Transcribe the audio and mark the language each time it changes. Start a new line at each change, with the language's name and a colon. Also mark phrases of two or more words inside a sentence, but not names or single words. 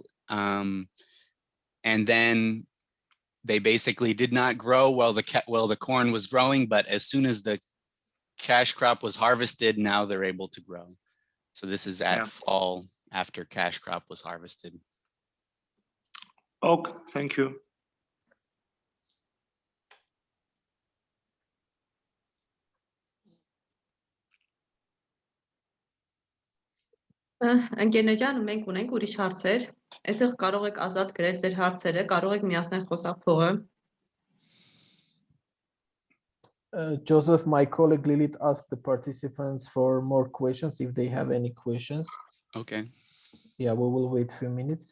English: And then they basically did not grow while the corn was growing, but as soon as the cash crop was harvested, now they're able to grow. So this is at fall after cash crop was harvested. Okay, thank you.
Armenian: Ընկերներ, մենք ունենք ուրիշ հարցեր։ Այստեղ կարող եք ազատ գրել ձեր հարցերը, կարող եք միացնել խոսափողը։
English: Joseph, my colleague Lilith asked the participants for more questions if they have any questions. Okay. Yeah, we will wait a few minutes.